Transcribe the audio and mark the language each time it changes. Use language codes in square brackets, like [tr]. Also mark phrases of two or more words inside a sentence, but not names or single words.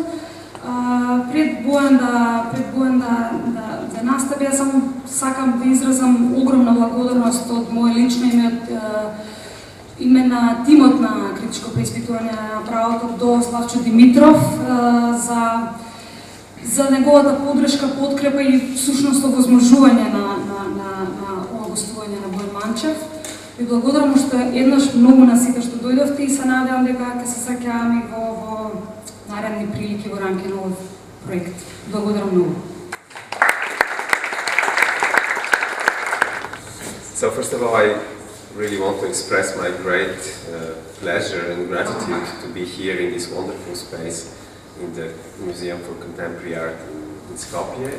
[mk] Пред Бојан да настапи, јас само сакам да изразам огромна благодарност од моје лично име на тимот на критичко преиспитување на правото до Славчо Димитров за неговата поддршка, подкрепа и всушност овозможување на ова гостување на Boyan Manchev. Ви благодарам уште еднаш многу на сите што дојдовте и се надевам дека ќе се среќаваме во наредни прилики во рамки на овој проект. Благодарам многу. [en] So first of all, I really want to express my great pleasure and gratitude to be here in this wonderful space in the Museum for Contemporary Art in Skopje.